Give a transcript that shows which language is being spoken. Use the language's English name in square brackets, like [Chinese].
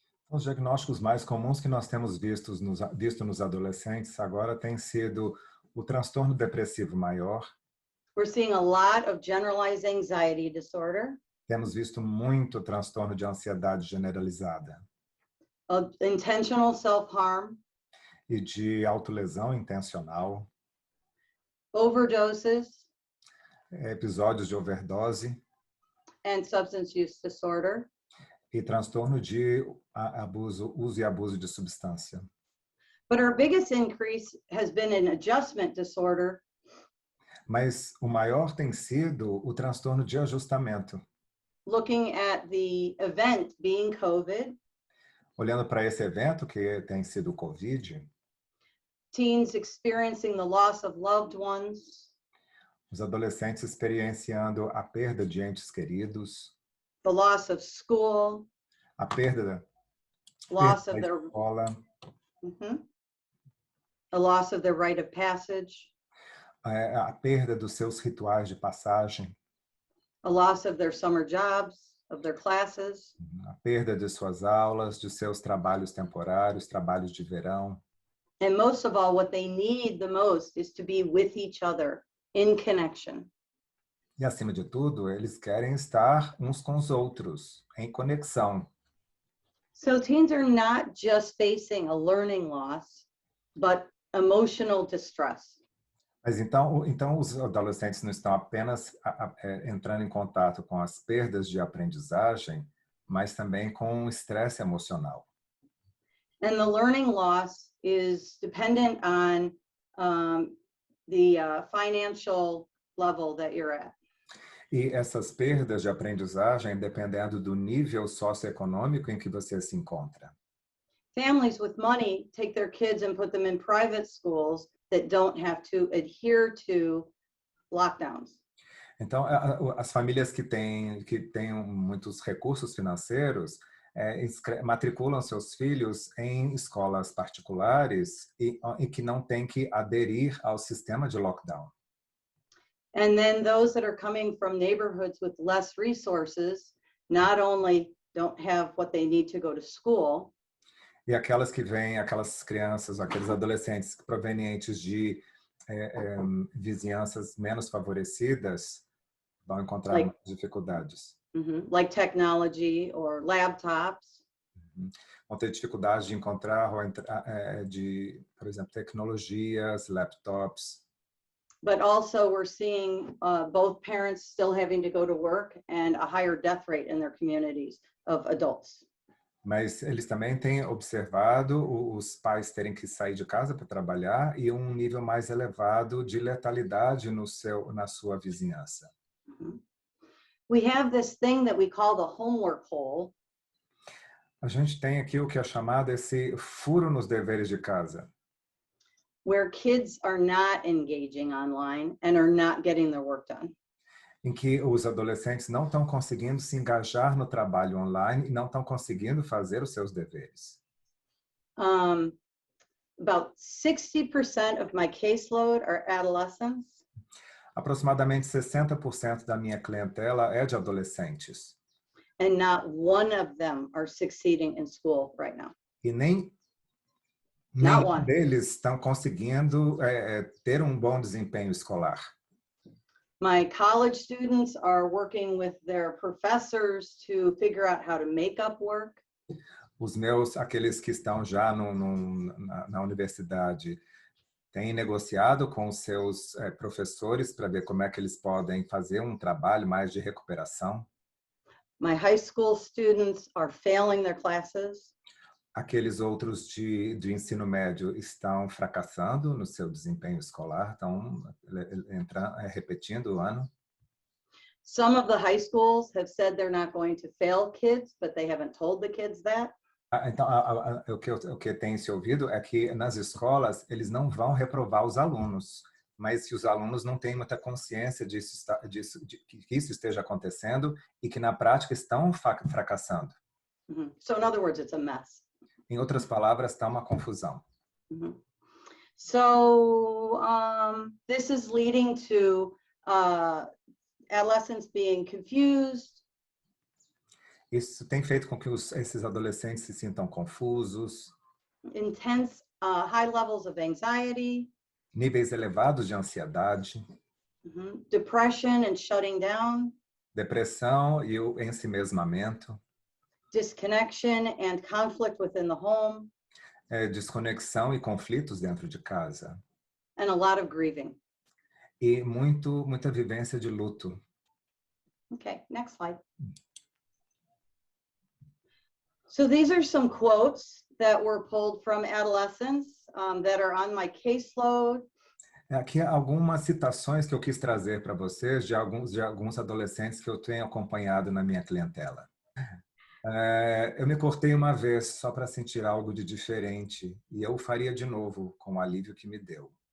[Portuguese] Os diagnósticos mais comuns que nós temos visto nos adolescentes agora tem sido o transtorno depressivo maior. [English] We're seeing a lot of generalized anxiety disorder. [Portuguese] Temos visto muito transtorno de ansiedade generalizada. [English] of intentional self-harm, [Portuguese] e de autolesão intencional, [English] overdoses, [Portuguese] episódios de overdose [English] and substance use disorder. [Portuguese] e transtorno de abuso, uso e abuso de substância. [English] But our biggest increase has been in adjustment disorder, [Portuguese] Mas o maior tem sido o transtorno de ajustamento. [English] looking at the event being COVID, [Portuguese] Olhando para esse evento que tem sido o Covid, [English] teens experiencing the loss of loved ones, [Portuguese] os adolescentes experienciando a perda de entes queridos, [English] the loss of school, [Portuguese] a perda [English] loss [Portuguese] da [English] of their [Portuguese] escola, [English] the loss of their rite of passage, [Portuguese] a perda dos seus rituais de passagem, [English] a loss of their summer jobs, of their classes, [Portuguese] a perda de suas aulas, de seus trabalhos temporários, trabalhos de verão. [English] and most of all, what they need the most is to be with each other in connection. [Portuguese] E, acima de tudo, eles querem estar uns com os outros, em conexão. [English] So teens are not just facing a learning loss, but emotional distress. [Portuguese] Mas então os adolescentes não estão apenas entrando em contato com as perdas de aprendizagem, mas também com o estresse emocional. [English] And the learning loss is dependent on the financial level that you're at. [Portuguese] E essas perdas de aprendizagem, dependendo do nível socioeconômico em que você se encontra. [English] Families with money take their kids and put them in private schools that don't have to adhere to lockdowns. [Portuguese] Então, as famílias que têm muitos recursos financeiros matriculam seus filhos em escolas particulares e que não têm que aderir ao sistema de lockdown. [English] And then those that are coming from neighborhoods with less resources not only don't have what they need to go to school, [Portuguese] E aquelas crianças, aqueles adolescentes provenientes de vizinhanças menos favorecidas vão encontrar muitas dificuldades. [English] like technology or laptops. [Portuguese] Vão ter dificuldade de encontrar, por exemplo, tecnologias, laptops. [English] But also we're seeing both parents still having to go to work and a higher death rate in their communities of adults. [Portuguese] Mas eles também têm observado os pais terem que sair de casa para trabalhar e um nível mais elevado de letalidade na sua vizinhança. [English] We have this thing that we call the homework hole. [Portuguese] A gente tem aqui o que é chamado esse furo nos deveres de casa, [English] where kids are not engaging online and are not getting their work done. [Portuguese] em que os adolescentes não estão conseguindo se engajar no trabalho online e não estão conseguindo fazer os seus deveres. [English] About 60% of my caseload are adolescents. [Portuguese] Aproximadamente 60% da minha clientela é de adolescentes. [English] And not one of them are succeeding in school right now. [Portuguese] E nenhum deles estão conseguindo ter um bom desempenho escolar. [English] My college students are working with their professors to figure out how to make up work. [Portuguese] Aqueles que estão já na universidade, têm negociado com os seus professores para ver como é que eles podem fazer um trabalho mais de recuperação. [English] My high school students are failing their classes. [Portuguese] Aqueles outros de ensino médio estão fracassando no seu desempenho escolar, estão repetindo o ano. [English] Some of the high schools have said they're not going to fail kids, but they haven't told the kids that. [Portuguese] Então, o que tem se ouvido é que nas escolas eles não vão reprovar os alunos, mas que os alunos não têm muita consciência de que isso esteja acontecendo e que na prática estão fracassando. [English] So in other words, it's a mess. [Portuguese] Em outras palavras, está uma confusão. [English] So this is leading to adolescents being confused. [Portuguese] Isso tem feito com que esses adolescentes se sintam confusos. [English] Intense high levels of anxiety. [Portuguese] Níveis elevados de ansiedade. [English] Depression and shutting down. [Portuguese] Depressão e o ensimesmamento. [English] disconnection and conflict within the home, [Portuguese] desconexão e conflitos dentro de casa. [English] and a lot of grieving. [Portuguese] E muita vivência de luto. [English] Okay, next slide. So these are some quotes that were pulled from adolescents that are on my caseload. [Portuguese] Aqui algumas citações que eu quis trazer para vocês de alguns adolescentes que eu tenho acompanhado na minha clientela. Eu me cortei uma vez só para sentir algo de diferente e eu faria de novo com o alívio que me deu.